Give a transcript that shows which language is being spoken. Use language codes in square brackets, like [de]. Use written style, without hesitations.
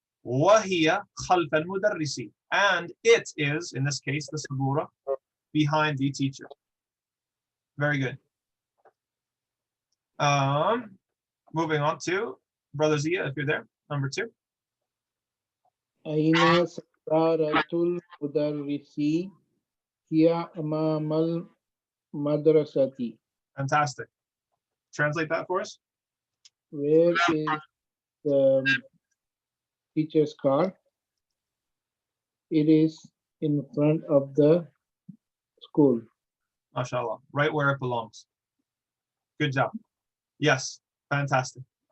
[ar] وَهِيَ خَلْفَ الْمُدَرِّسِ, [en] and it is, in this case, the sabura, behind the teacher. Very good. Moving on to Brother Zia, if you're there, number 2. [ar] أين سيارة المدرس هي أمام المدرسة. [en] Fantastic. Translate that for us. Where is the teacher's car? It is in front of the school. MashaAllah. Right where it belongs. Good job. Yes, fantastic.